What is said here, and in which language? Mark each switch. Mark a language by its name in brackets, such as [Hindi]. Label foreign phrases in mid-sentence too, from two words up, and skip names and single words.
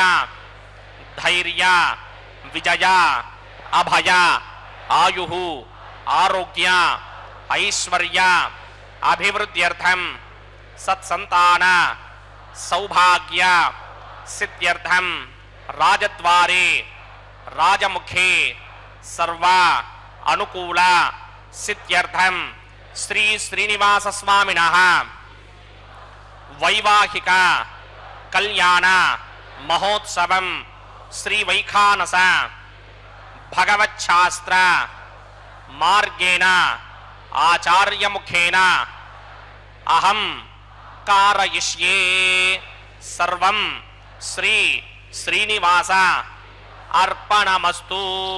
[Sanskrit] ధైర్య విజయ అభయ ఆయుః ఆరోగ్య ఐశ్వర్య అభివృద్ధ్యర్థం సత్సంతాన సౌభాగ్య సిద్ధ్యర్థం రాజద్వారే రాజముఖే సర్వ अनुकूल सिद्ध्यर्थम श्री श्रीनिवास स्वामिनः वैवाहिक कल्याण महोत्सवं श्री वैखानस भगवच्छास्त्र मार्गेण आचार्य मुखेन अहं कारयिष्ये सर्वं श्री श्रीनिवास अर्पणमस्तु।